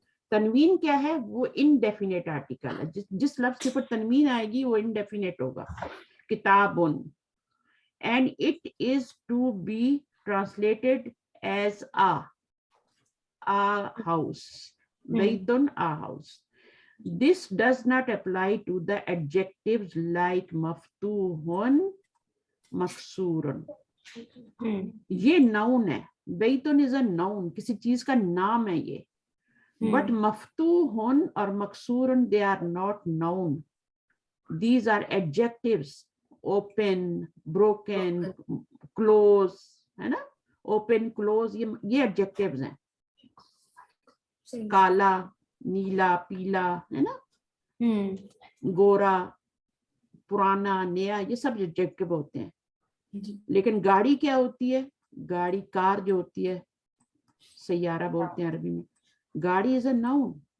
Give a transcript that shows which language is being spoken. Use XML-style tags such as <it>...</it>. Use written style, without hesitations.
<ur>تنوین کیا ہے؟ وہ indefinite article ہے. جس لفظ کے اوپر تنوین آئے گی وہ indefinite ہوگا.</ur> <en>کتابن, and it is to be translated as a house. Baytun, a house. This does not apply to the adjectives like maftuhun, maksurun.</en> <ur>یہ noun ہے.</ur> <en>Baytun is a noun,</en> <ur>کسی چیز کا نام ہے یہ.</ur> <en>But maftuhun اور maksurun, they are not noun. These are adjectives.</en> <ur>Open, broken, close, ہے نا, open, close, یہ adjectives ہیں. کالا, نیلا, پیلا, ہے نا, گورا, پرانا, نیا, یہ سب ایڈجیکٹو ہوتے ہیں. لیکن گاڑی کیا ہوتی ہے؟ گاڑی, کار جو ہوتی ہے, سیارہ بولتے ہیں عربی میں, گاڑی</ur> <en>Is a noun.</en>